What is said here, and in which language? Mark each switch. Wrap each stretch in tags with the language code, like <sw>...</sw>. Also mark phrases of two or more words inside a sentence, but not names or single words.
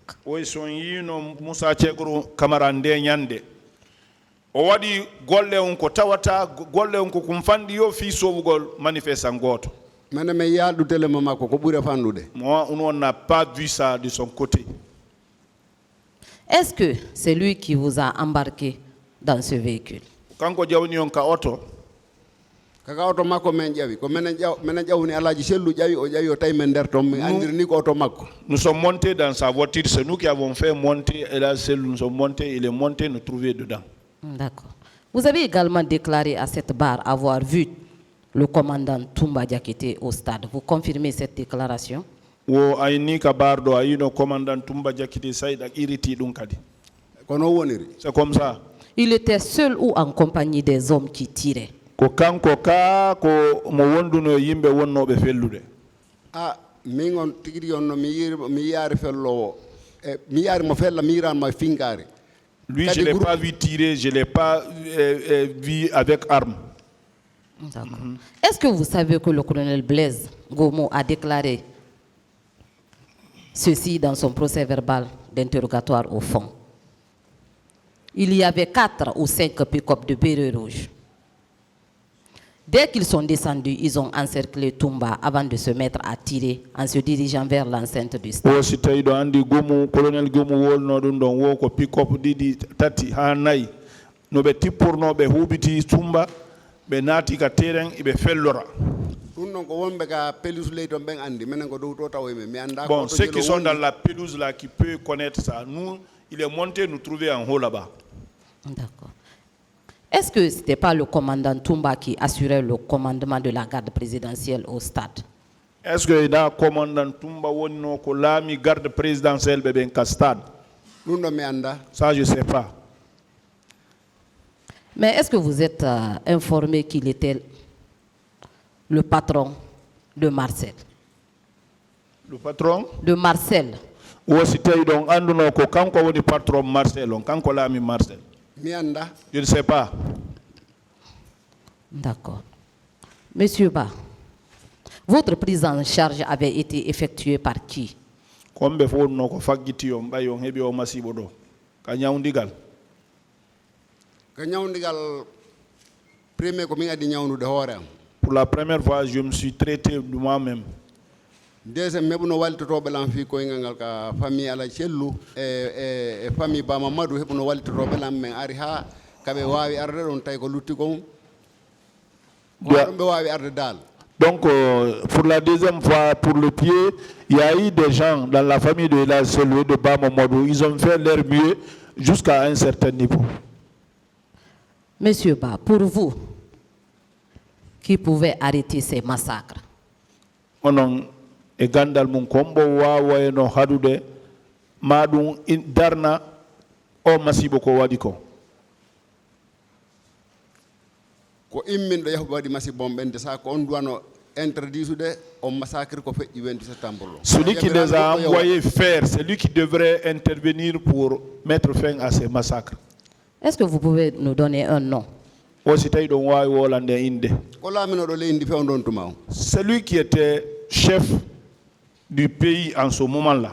<ff>Oui, son yino Moussa Keboro Kamara nde nyande. O wadi golle on ko tawata golle on ko kumfandi yo fi sowugol manifestant goto.</ff> <fr>Moi, on n'a pas vu ça de son côté. Est-ce que c'est lui qui vous a embarqué dans ce véhicule?</fr> <ff>Kanko jawni on ka auto. Kaka auto makko men jawi ko menen jawni alaji sellu jawi o jawi o tay men der tom mi andiri ni ko auto makko.</ff> <fr>Nous sommes montés dans sa voiture, c'est nous qui avons fait monter et là nous sommes montés, il est monté, nous trouver dedans. D'accord. Vous avez également déclaré à cette barre avoir vu le commandant Toumba Diakité au stade. Vous confirmez cette déclaration?</fr> <ff>Wo ayni ka bardo ayino commandant Toumba Diakité sayda iriti dum kadi. Kono woniri.</ff> <fr>C'est comme ça. Il était seul ou en compagnie des hommes qui tiraient?</fr> <ff>Ko kanko ka ko mo wonduno yimbe wonnobe fellude. Min on tigi on no mi yaari fellowo mi yaari mo fella mi ran ma fingare.</ff> <fr>Lui, je ne l'ai pas vu tirer, je ne l'ai pas vu avec arme. Est-ce que vous savez que le colonel Blaise Gomo a déclaré ceci dans son procès verbal d'interrogatoire au fond? Il y avait 4 ou 5 pick-up de bérets rouges. Dès qu'ils sont descendus, ils ont encerclé Toumba avant de se mettre à tirer en se dirigeant vers l'enceinte du stade.</fr> <ff>Colonel Gomu wolno dum don wo ko pick-up didi tati ha nay no be tipporno be hubiti Toumba be nati ka terrain ibe fellora.</ff> <fr>Bon, ceux qui sont dans la pelouse là qui peuvent connaître ça, nous il est monté nous trouver en haut là-bas. D'accord. Est-ce que ce n'était pas le commandant Toumba qui assurait le commandement de la garde présidentielle au stade? Est-ce que le commandant Toumba</fr> <ff>wonno ko lami</ff> <fr>garde présidentielle</fr> <ff>be ben</ff> <fr>stade? Ça je sais pas. Mais est-ce que vous êtes informé qu'il était le patron de Marcel? Le patron? De Marcel.</fr> <ff>Wosi tawi ɗon anduno ko kanko woni patron Marcel on, kanko laami Marcel. mi anda.</ff> <fr>Je ne sais pas. D'accord. Monsieur Ba, votre prise en charge avait été effectuée par qui?</fr> <ff>Kombe fo no ko faggiti on ɓay on heɓi o masibo ɗo ka ñawdigal. ko ñawdigal premier ko min addi ñawnude hoore am.</ff> <fr>Pour la première fois, je me suis traité de moi-même. Deuxième,</fr> <ff>meɓuno wallitotoɓe lan fi koyngal ngal ka famille ala cellu e famille ba mamadou heɓuno wallitotoɓe lan men ari ha kaɓe wawi arde ɗon tawi ko lutti kon ɗum ɓe wawi arde dal.</ff> <fr>Donc, pour la deuxième fois, pour le pied, il y a eu des gens dans la famille de la cellule de Bamamadou. Ils ont fait leur mieux jusqu'à un certain niveau. Monsieur Ba, pour vous, qui pouvait arrêter ces massacres?</fr> <ff>Onon e gandal mum kombo wawa no hadude madum darna o masibo ko wadi ko. Ko imminɗo yahuɓe waɗi masibo on ɓende sa ko on duwano interdisude on massacre ko feƴƴi 28 septembre.</ff> <fr>Celui qui les a envoyés faire, c'est lui qui devrait intervenir pour mettre fin à ces massacres. Est-ce que vous pouvez nous donner un nom? Celui qui était chef du pays en ce moment-là.</fr>